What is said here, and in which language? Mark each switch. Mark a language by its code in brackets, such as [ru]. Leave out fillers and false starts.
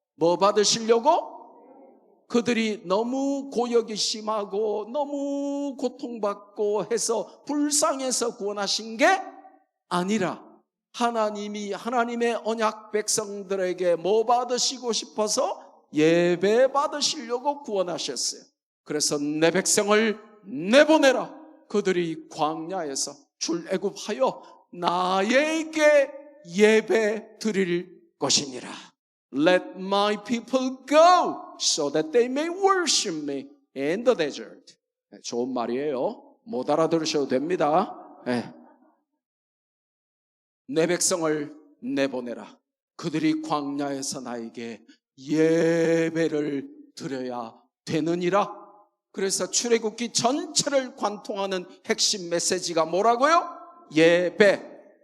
[ko] 뭐 받으시려고? 그들이 너무 고역이 심하고 너무 고통받고 해서 불쌍해서 구원하신 게 아니라 하나님이 하나님의 언약 백성들에게 뭐 받으시고 싶어서 예배 받으시려고 구원하셨어요. 그래서 내 백성을 내보내라. 그들이 광야에서 출애굽하여 나에게 예배 드릴 것이니라. [en] Let my people go so that they may worship me in the desert. [ko] 좋은 말이에요. 못 알아들으셔도 됩니다. 내 백성을 내보내라. 그들이 광야에서 나에게 예배를 드려야 되느니라. 그래서 출애굽기 전체를 관통하는 핵심 메시지가 뭐라고요? 예배.